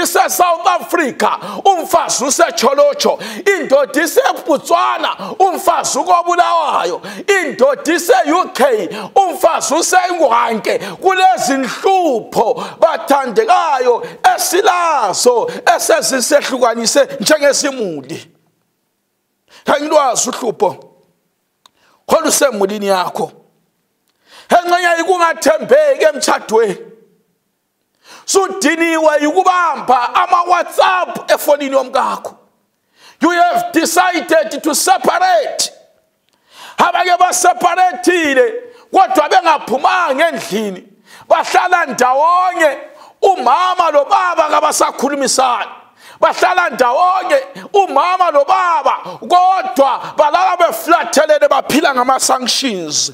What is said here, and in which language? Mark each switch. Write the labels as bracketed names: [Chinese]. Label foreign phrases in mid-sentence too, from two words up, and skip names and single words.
[North Ndebele] ise-South Africa umfazi usecholocho indoda ise-Botswana umfazi ukobulawayo indoda ise-UK umfazi usengwanke kulezi nhlupho bathandekayo esilazo esezisehlukanise njengesimuli Hangilwazi uhlupho olusemulini yakho engcenye ikungathembeki emtshadweni sudiniwe ukubamba ama WhatsApp efonini yomkakho [English] you have decided to separate [North Ndebele] abake baseparatile kodwa bengaphumanga endlini bahlala ndawonye umama lo baba kabasakhulumisana bahlala ndawonye umama lo baba kodwa balala beflathelene baphila ngama sanctions.